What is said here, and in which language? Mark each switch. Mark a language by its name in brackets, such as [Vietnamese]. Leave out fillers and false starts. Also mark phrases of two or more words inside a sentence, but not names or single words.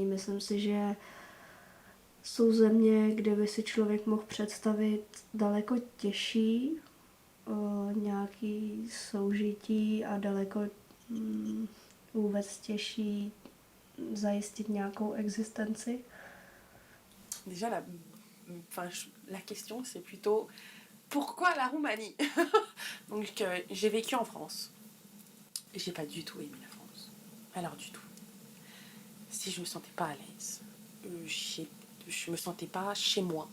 [Czech] Myslím si, že jsou země, kde by si člověk mohl představit daleko těžší nějaký soužití a daleko vůbec těžší zajistit nějakou existenci. [French] Déjà, la question, c'est plutôt pourquoi la Roumanie? Donc, j'ai vécu en France. Et j'ai pas du tout aimé la France. Alors, du tout. Si je me sentais pas à l'aise, je me sentais pas chez moi.